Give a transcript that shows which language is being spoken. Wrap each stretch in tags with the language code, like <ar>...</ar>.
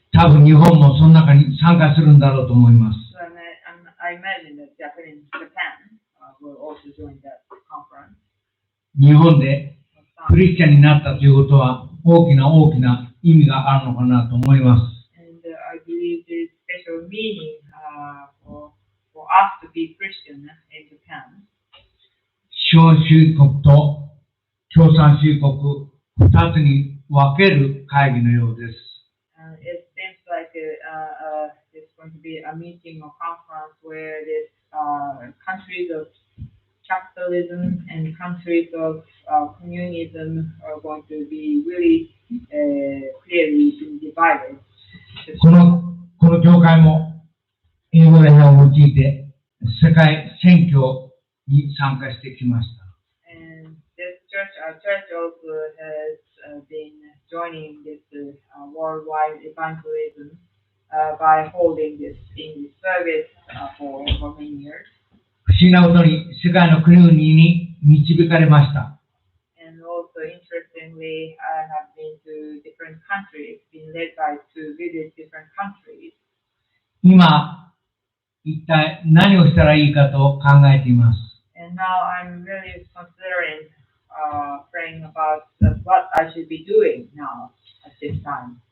<ja>多分日本もその中に参加するんだろうと思います。</ja> <en>So I imagine that Japan will also join that conference.</en> <ja>日本でクリスチャンになったということは大きな意味があるのかなと思います。</ja> <en>And I believe there's special meaning for us to be Christian in Japan.</en> <ja>資本主義国と共産主義国2つに分ける会議のようです。</ja> <en>It seems like it's going to be a meeting or conference where this countries of capitalism and countries of communism are going to be really clearly divided.</en> <ja>この教会も英語礼拝を用いて世界選挙に参加してきました。</ja> <en>And this church, our church also has been joining this worldwide evangelism by holding this English service for many years.</en> <ja>不思議なことに世界の国々に導かれました。</ja> <en>And also interestingly, I have been to different countries, been led by to visit different countries.</en> <ja>今、一体何をしたらいいかと考えています。</ja> <en>And now I'm really considering praying about what I should be doing now at this time.</en>